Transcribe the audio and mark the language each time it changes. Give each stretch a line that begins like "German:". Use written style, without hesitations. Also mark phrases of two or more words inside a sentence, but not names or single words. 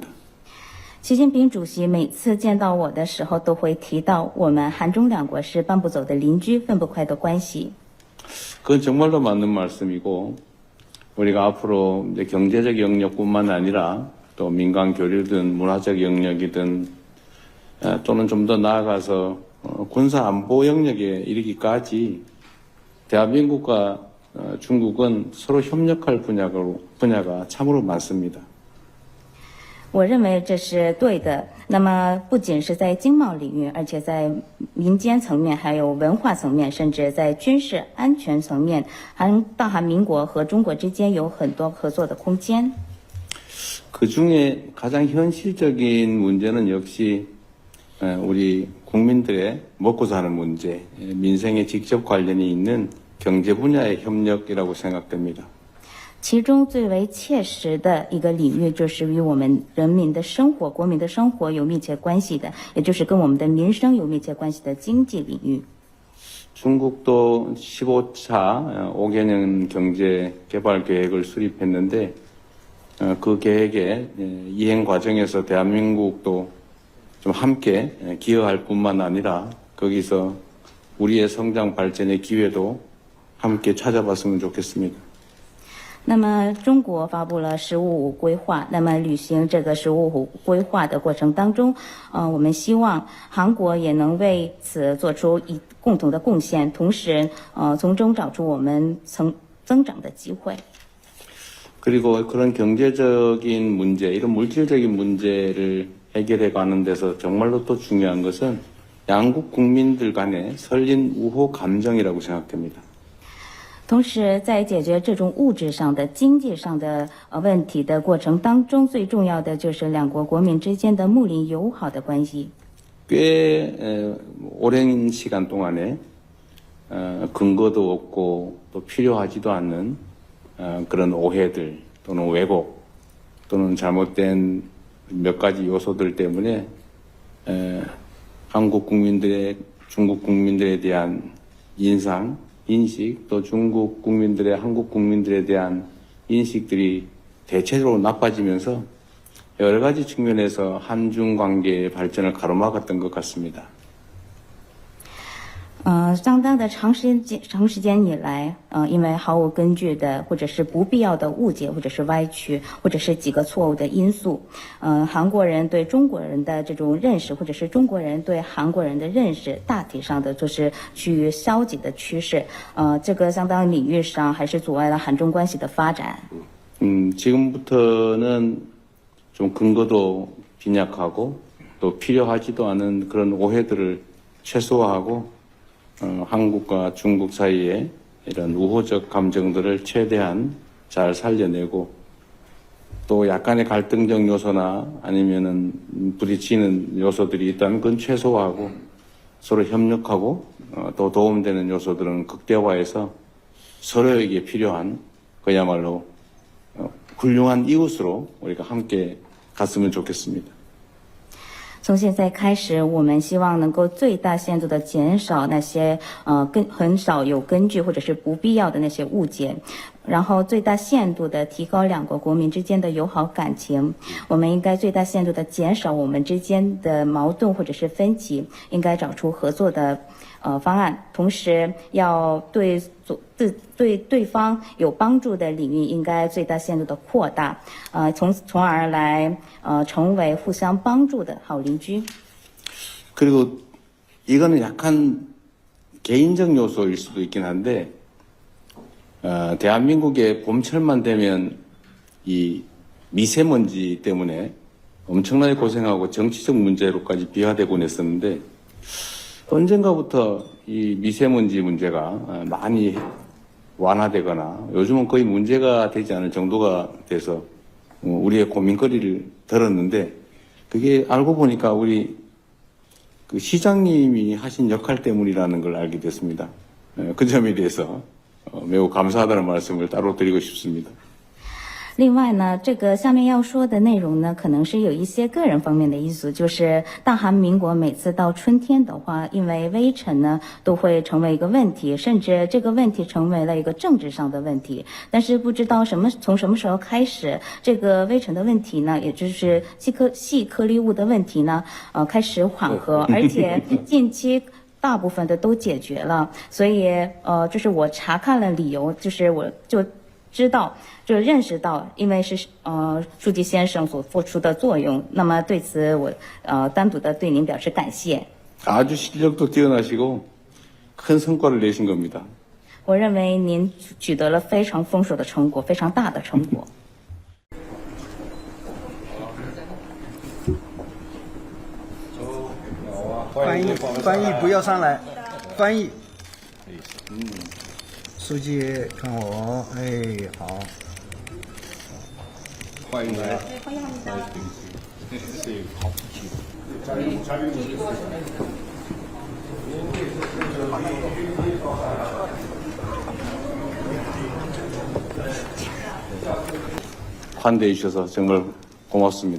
Chinese: 习近平主席每次见到我的时候，都会提到我们韩中两国是搬不走的邻居，分不开的关系。
Korean: 그건 정말로 맞는 말씀이고 우리가 앞으로 이제 경제적 영역뿐만 아니라 또 민간 교류든 문화적 영역이든 또는 좀 더 나아가서 군사 안보 영역에 이르기까지 대한민국과 중국은 서로 협력할 분야가 참으로 많습니다.
Chinese: 我认为这是对的。那么，不仅是在经贸领域，而且在民间层面，还有文化层面，甚至在军事安全层面，大韩民国和中国之间有很多合作的空间。
Korean: 그 중에 가장 현실적인 문제는 역시 우리 국민들의 먹고 사는 문제, 민생에 직접 관련이 있는 경제 분야의 협력이라고 생각됩니다.
Chinese: 其中最为切实的一个领域，就是与我们人民的生活、国民的生活有密切关系的，也就是跟我们的民生有密切关系的经济领域。
Korean: 중국도 15차 5개년 경제 개발 계획을 수립했는데 그 계획의 이행 과정에서 대한민국도 좀 함께 기여할 뿐만 아니라 거기서 우리의 성장 발전의 기회도 함께 찾아봤으면 좋겠습니다.
Chinese: 那么，中国发布了“十五五”规划。那么，履行这个“十五五”规划的过程当中，我们希望韩国也能为此做出共同的贡献，同时，从中找出我们增长的机会。
Korean: 그리고 그런 경제적인 문제, 이런 물질적인 문제를 해결해 가는 데서 정말로 또 중요한 것은 양국 국민들 간의 설린 우호 감정이라고 생각됩니다.
Chinese: 同时，在解决这种物质上的、经济上的问题的过程当中，最重要的就是两国国民之间的睦邻友好的关系。
Korean: 꽤 오랜 시간 동안에 근거도 없고 또 필요하지도 않는 그런 오해들 또는 왜곡 또는 잘못된 몇 가지 요소들 때문에 한국 국민들의 중국 국민들에 대한 인식 또 중국 국민들의 한국 국민들에 대한 인식들이 대체적으로 나빠지면서 여러 가지 측면에서 한중 관계의 발전을 가로막았던 것 같습니다.
Chinese: 相当的长时间以来，因为毫无根据的或者是不必要的误解，或者是歪曲，或者是几个错误的因素，韩国人对中国人的这种认识，或者是中国人对韩国人的认识，大体上的就是趋于消极的趋势。这个相当领域上还是阻碍了韩中关系的发展。
Korean: 지금부터는 좀 근거도 빈약하고 또 필요하지도 않은 그런 오해들을 최소화하고 한국과 중국 사이에 이런 우호적 감정들을 최대한 잘 살려내고 또 약간의 갈등적 요소나 아니면은 부딪히는 요소들이 있다면 그건 최소화하고 서로 협력하고 또 도움되는 요소들은 극대화해서 서로에게 필요한 그야말로 훌륭한 이웃으로 우리가 함께 갔으면 좋겠습니다.
Chinese: 从现在开始，我们希望能够最大限度的减少那些很少有根据或者是不必要的那些误解，然后最大限度的提高两国国民之间的友好感情。我们应该最大限度的减少我们之间的矛盾或者是分歧，应该找出合作的方案，同时要对对方有帮助的领域应该最大限度的扩大，从而来成为互相帮助的好邻居。
Korean: 그리고 이거는 약간 개인적 요소일 수도 있긴 한데 대한민국의 봄철만 되면 이 미세먼지 때문에 엄청나게 고생하고 정치적 문제로까지 비화되곤 했었는데 언젠가부터 이 미세먼지 문제가 많이 완화되거나 요즘은 거의 문제가 되지 않을 정도가 돼서 우리의 고민거리를 들었는데 그게 알고 보니까 우리 그 시장님이 하신 역할 때문이라는 걸 알게 됐습니다. 그 점에 대해서 매우 감사하다는 말씀을 따로 드리고 싶습니다.
Chinese: 另外呢，这个下面要说的内容呢，可能是有一些个人方面的因素，就是大韩民国每次到春天的话，因为微尘呢都会成为一个问题，甚至这个问题成为了一个政治上的问题。但是不知道从什么时候开始，这个微尘的问题呢，也就是细颗粒物的问题呢，开始缓和，而且近期 大部分的都解决了，所以就是我查看了理由，就是我就知道，就认识到，因为是书记先生所付出的作用，那么对此我单独的对您表示感谢。
Korean: 아주 실력도 뛰어나시고 큰 성과를 내신 겁니다.
Chinese: 我认为您取得了非常丰硕的成果，非常大的成果。翻译不要上来，翻译。书记看我，哎，好。欢迎来。
Korean: 환대해 주셔서 정말 고맙습니다.